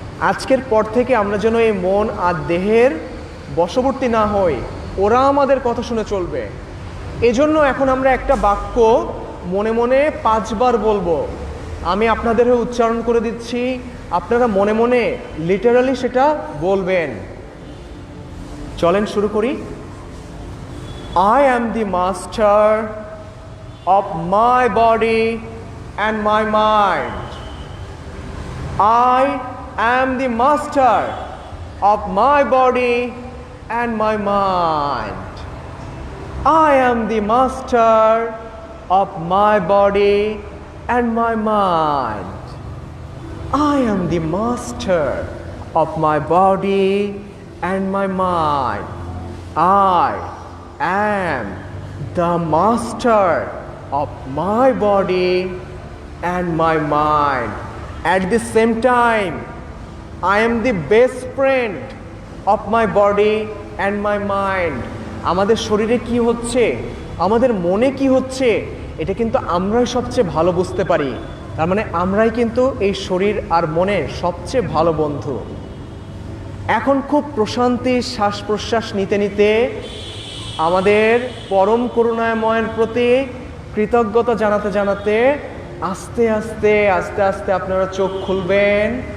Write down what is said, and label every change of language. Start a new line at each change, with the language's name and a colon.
Bangla: আজকের পর থেকে আমরা যেন এই মন আর দেহের বশবর্তী না হই, ওরা আমাদের কথা শুনে চলবে। এজন্য এখন আমরা একটা বাক্য মনে মনে 5 বার বলবো। আমি আপনাদের হয়ে উচ্চারণ করে দিচ্ছি, আপনারা মনে মনে লিটারালি সেটা বলবেন। চলেন শুরু করি।
English: I am the master of my body and my mind. I am the master of my body and my mind. I am the master of my body and my mind. I am the master of my body and my mind. I am the master of my body and my mind. At the same time, I am the best friend of my body and my mind.
Bangla: আমাদের শরীরে কি হচ্ছে, আমাদের মনে কি হচ্ছে, এটা কিন্তু আমরাই সবচেয়ে ভালো বুঝতে পারি। তার মানে আমরাই কিন্তু এই শরীর আর মনের সবচেয়ে ভালো বন্ধু। এখন খুব প্রশান্তির শ্বাস প্রশ্বাস নিতে নিতে আমাদের পরম করুণাময়ের প্রতি কৃতজ্ঞতা জানাতে জানাতে আস্তে আস্তে আস্তে আস্তে আপনারা চোখ খুলবেন।